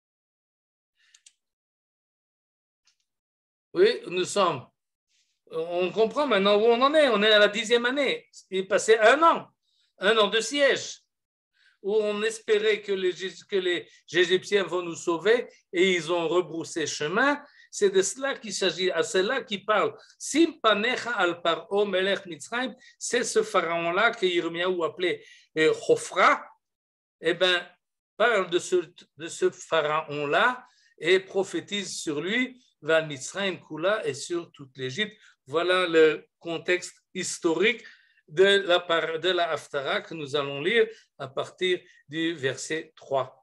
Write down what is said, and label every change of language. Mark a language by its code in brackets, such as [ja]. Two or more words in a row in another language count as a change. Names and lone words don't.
[fr] Oui, on comprend maintenant où on en est. On est à la 10e année. Il est passé un an de siège, où on espérait que les Égyptiens vont nous sauver et ils ont rebroussé chemin. C'est de cela qu'il s'agit, à cela qu'il parle. [he] שים פניך על פרעה מלך מצרים, [fr] c'est ce pharaon-là que Yirmiyahu appelait Chofra. Eh bien, parle de ce pharaon-là et prophétise sur lui, [he] ועל מצרים כולה [fr] et sur toute l'Égypte. Voilà le contexte historique de la Haftara que nous allons lire à partir du verset 3.